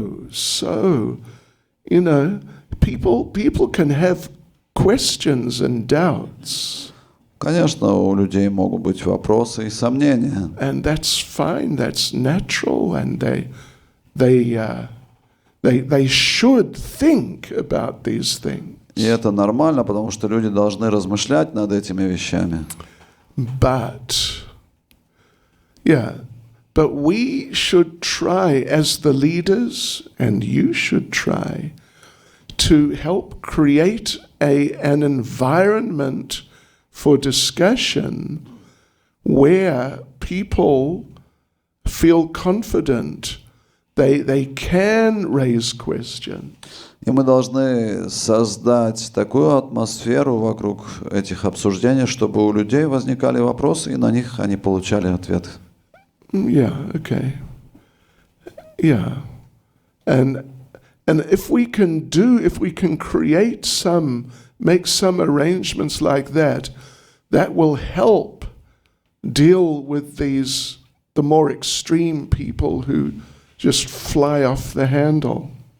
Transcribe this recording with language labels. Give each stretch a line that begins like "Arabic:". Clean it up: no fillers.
English: So, people can have questions and doubts.
Russian: Конечно, у людей могут быть вопросы и сомнения.
English: And that's fine, that's natural, and they should think about these things.
Russian: И это нормально, потому что люди должны размышлять над этими вещами.
English: But we should try, as the leaders, and you should try, to help create an environment for discussion where people feel confident they can raise questions.
Russian: И мы должны создать такую атмосферу вокруг этих обсуждений, чтобы у людей возникали вопросы, и на них они получали ответы.
English: Yeah, okay. Yeah. And if we can make some arrangements like that will help deal with the more extreme people who just fly off the handle.